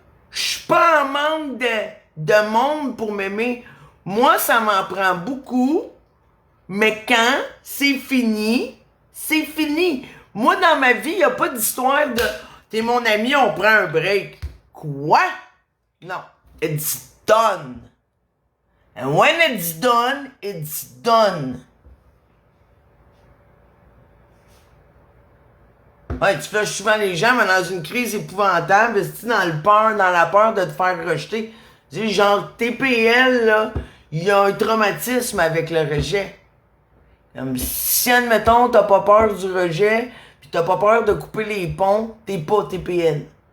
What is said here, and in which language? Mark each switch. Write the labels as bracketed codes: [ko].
[fr] Je suis pas en manque de monde pour m'aimer. Moi, ça m'en prend beaucoup. Mais quand c'est fini, c'est fini. Moi, dans ma vie, il n'y a pas d'histoire de « T'es mon ami, on prend un break ». Quoi? Non. [en] It's done. And when it's done, it's done. [fr] Ouais, tu flushes souvent les gens, mais dans une crise épouvantable, dans la peur de te faire rejeter. Tu sais, genre, TPL, là, il y a un traumatisme avec le rejet. Comme si, admettons, t'as pas peur du rejet, pis t'as pas peur de couper les ponts, t'es pas TPL.